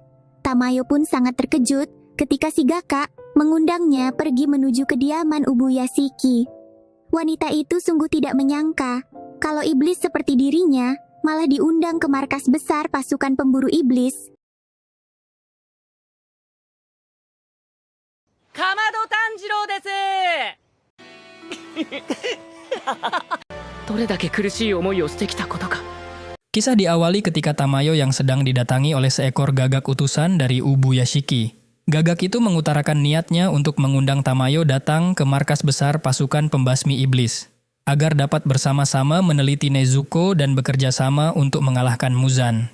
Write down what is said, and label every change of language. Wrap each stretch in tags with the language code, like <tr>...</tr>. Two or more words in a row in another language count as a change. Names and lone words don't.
<id>Tamayo pun sangat terkejut ketika si gakak mengundangnya pergi menuju kediaman Ubuyashiki. Wanita itu sungguh tidak menyangka kalau iblis seperti dirinya malah diundang ke markas besar pasukan pemburu iblis.</id> <ja>竈門炭治郎です. どれだけ苦しい思いをしてきたことか。</ja> <id>Kisah diawali ketika Tamayo yang sedang didatangi oleh seekor gagak utusan dari Ubuyashiki. Gagak itu mengutarakan niatnya untuk mengundang Tamayo datang ke markas besar pasukan pembasmi iblis, agar dapat bersama-sama meneliti Nezuko dan bekerja sama untuk mengalahkan Muzan.</id>